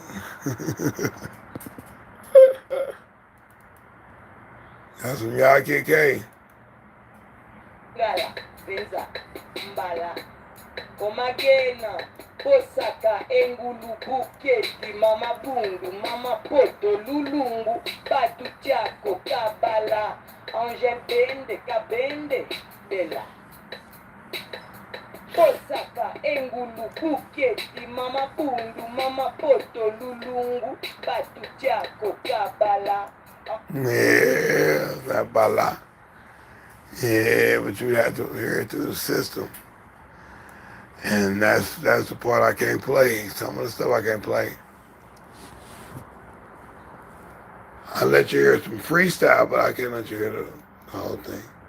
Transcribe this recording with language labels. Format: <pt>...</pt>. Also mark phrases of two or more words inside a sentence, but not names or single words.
<en>That's some YKK. Ngala, benza, mbala, komagena, posaka, engulu, buketi, mama bungu, mama poto, lulungu, batu chako, kabala, anje bende, kabende, bela. Osaka, Engulu, Buketi, Mama Bundu, Mama Poto, Lulungu, Batu Jako, Kabala. Yeah, that bala. Yeah, but you have to hear it through the system. And that's the part I can't play. Some of the stuff I can't play. I let you hear some freestyle, but I can't let you hear the whole thing.</en>